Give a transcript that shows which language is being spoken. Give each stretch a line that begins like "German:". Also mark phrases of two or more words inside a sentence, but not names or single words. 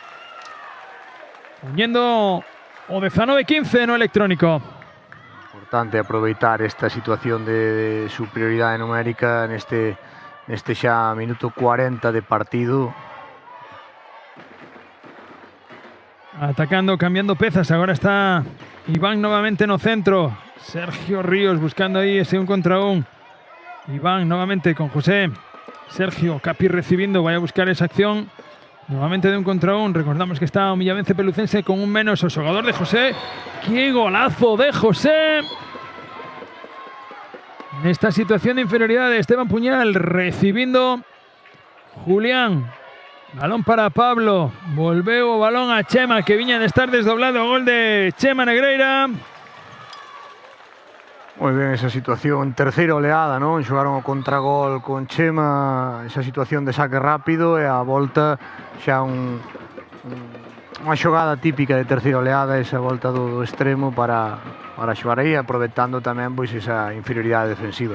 Spanish: Uniendo o 19-15 no electrónico.
Galician: Importante aproveitar esta situación de superioridade numérica neste xa minuto 40 de partido. Atacando, cambiando pezas.
Spanish: Ahora está Iván nuevamente
Galician: no centro.
Spanish: Sergio Ríos buscando ahí ese un contra un. Iván nuevamente con José. Sergio Capi recibiendo. Vaya a buscar esa acción. Nuevamente de un contra un. Recordamos que está o Millavence Pelucense con un menos.
Galician: O xogador de
Spanish: José. ¡Qué golazo de José! En esta situación de inferioridad de Esteban Puñal, recibiendo Julián. Balón para Pablo.
Galician: Volveu o balón a Chema, que viña de estar desdoblado. Gol de Chema Negreira. Moi ben esa situación, terceira oleada, non? Xogaron o contragol con Chema, esa situación de saque rápido e a volta xa unha xogada típica de terceira oleada, esa volta do extremo para xogar aí, aproveitando tamén pois esa inferioridade defensiva.